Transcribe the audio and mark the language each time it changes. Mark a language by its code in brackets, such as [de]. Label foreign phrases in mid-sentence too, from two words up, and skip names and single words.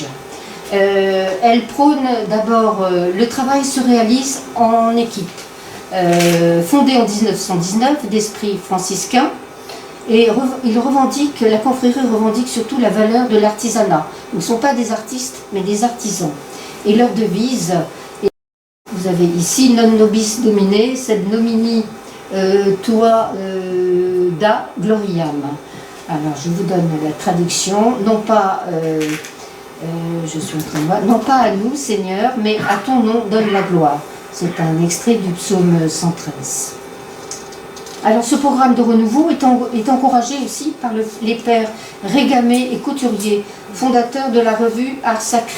[fr] Elle prône d'abord le travail se réalise en équipe. Fondée en 1919 d'esprit franciscain, et la confrérie revendique surtout la valeur de l'artisanat. Ils ne sont pas des artistes, mais des artisans. Et leur devise, vous avez ici [la] non nobis domine, sed nomini tua da gloriam. [fr] Alors je vous donne la traduction, non pas non pas à nous, Seigneur, mais à ton nom donne la gloire. C'est un extrait du psaume 113. Alors ce programme de renouveau est encouragé aussi par les pères Régamé et Couturier, fondateurs de la revue Art Sacré.